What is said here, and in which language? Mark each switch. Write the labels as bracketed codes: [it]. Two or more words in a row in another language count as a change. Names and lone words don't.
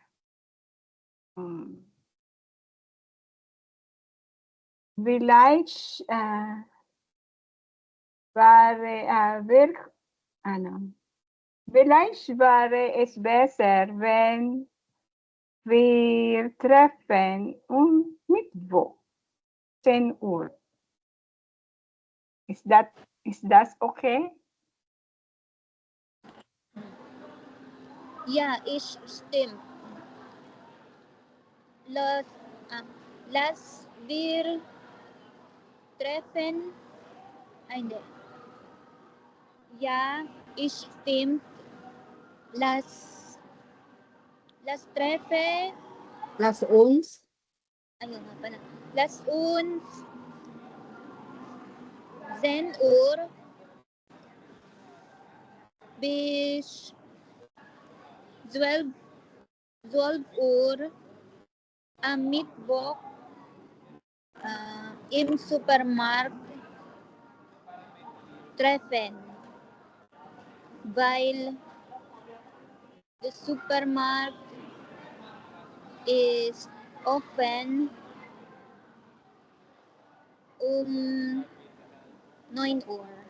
[de] Vielleicht vielleicht wäre es besser, wenn wir treffen Mittwoch 10 Uhr. [en] Is that okay? [de] Ja, ich stimmt. Lass wir treffen. Hindi. Ja, ich stimmt. Lass treffen. Lass uns. [tl] Ayun nga pala. [de] Lass uns 10 Uhr bis 12 12 ur mittwoch im Supermarkt treffen, weil [en] the Supermarkt is open [de] 9 Uhr.